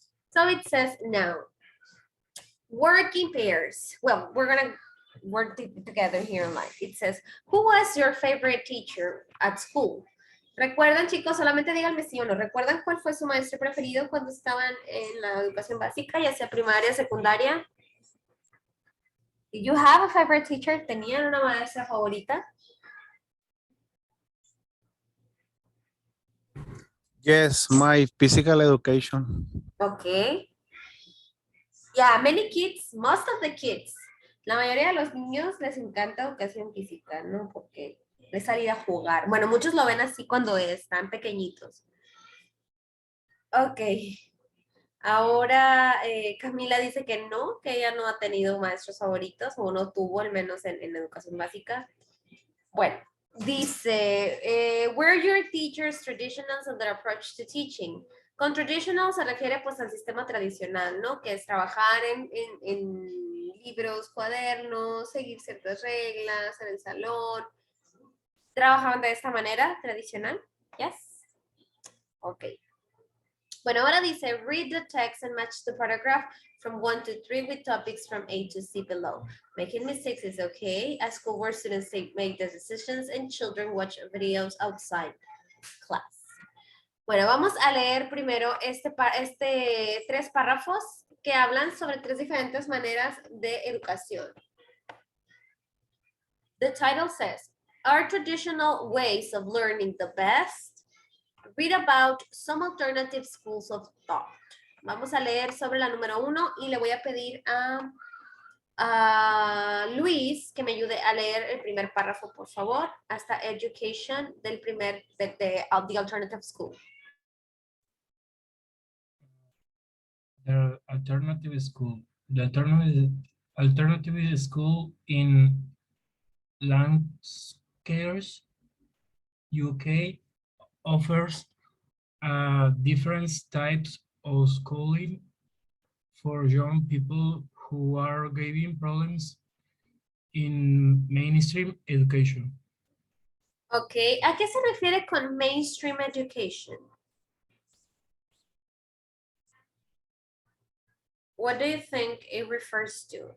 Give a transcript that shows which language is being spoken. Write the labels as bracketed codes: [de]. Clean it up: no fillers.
[en] So it says now, work in pairs. Well, we're gonna work together here in life. It says, who was your favorite teacher at school? [es] ¿Recuerdan, chicos? Solamente díganme sí o no. ¿Recuerdan cuál fue su maestro preferido cuando estaban en la educación básica, ya sea primaria, secundaria? [en] Did you have a favorite teacher? [es] ¿Tenían una maestra favorita? [en] Yes, my physical education. Okay. Yeah, many kids, most of the kids, [es] la mayoría de los niños les encanta educación física, ¿no? Porque es salir a jugar. Bueno, muchos lo ven así cuando están pequeñitos. Ok. Ahora Camila dice que no, que ella no ha tenido maestros favoritos, o no tuvo, al menos en educación básica. Bueno, dice, [en] were your teachers traditionals in their approach to teaching? [es] Con traditional se refiere pues al sistema tradicional, ¿no? Que es trabajar en libros, cuadernos, seguir ciertas reglas en el salón. ¿Trabajaban de esta manera tradicional? [en] Yes. Ok. [es] Bueno, ahora dice, [en] read the text and match the paragraph from 1 to 3 with topics from A to C below. Making mistakes is okay. At school where students make the decisions and children watch videos outside class. [es] Bueno, vamos a leer primero 3 párrafos que hablan sobre 3 diferentes maneras de educación. [en] The title says, are traditional ways of learning the best? Read about some alternative schools of thought. [es] Vamos a leer sobre la número 1 y le voy a pedir a Luis que me ayude a leer el primer párrafo, por favor, hasta education del primer, de the alternative school. [en] The alternative school. The alternative school in Lancashire, UK, offers different types of schooling for young people who are having problems in mainstream education. [es] Ok, ¿a qué se refiere con mainstream education? [en] What do you think it refers to?